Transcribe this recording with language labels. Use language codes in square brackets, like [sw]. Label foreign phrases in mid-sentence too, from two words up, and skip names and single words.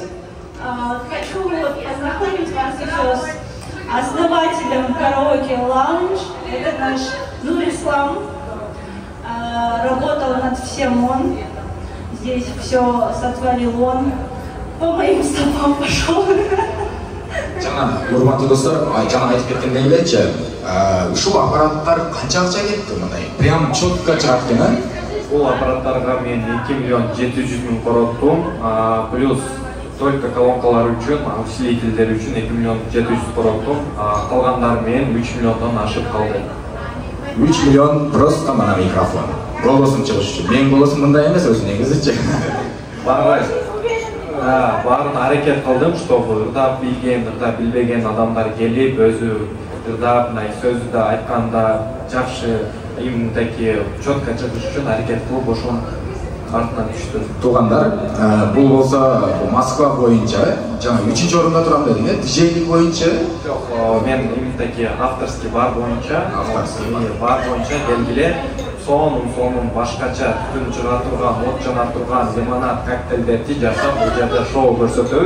[ru] Хочу познакомить вас еще с основателем караоке Lounge. Это наш Нурислам. Работал над всем он. Здесь все сотворил он. По моим стопам пошел. [ky] Жана урматтуу достор, жана айтып кеткендей элечи, ушул аппараттар канча акча кетти мындай? [ru] Прям четко [ky] чыгат экен, а? Бул аппараттарга мен 2 миллион 700 000 короттум, [ru] плюс только [ky] колонкалар үчүн, усилителдер үчүн 2 миллион 700 короттум, калгандары менен 3 миллиондон ашып калды. 3 миллион просто мына микрофон. Голосум чыгыш үчүн. Менин голосум мындай эмес өзү негизичи. Баарын аракет кылдым, чтобы ырдап билген, ырдап билбеген адамдар келип, өзү ырдап, сөздү да айтканда жакшы, [ru] именно такие четко [ky] чыгыш үчүн аракет кылып, ошонун артынан түштү. Туугандар, бул болсо Москва боюнча, жана 3-орунда турам дедиң, диджейлик боюнча? Жок, мен [ru] именно такие авторский [ky] бар боюнча, белгиле сонун башкача түтүн чыга турган, от жана турган лимонад коктейлдерди жасап, бул жерде шоу көрсөтөбүз.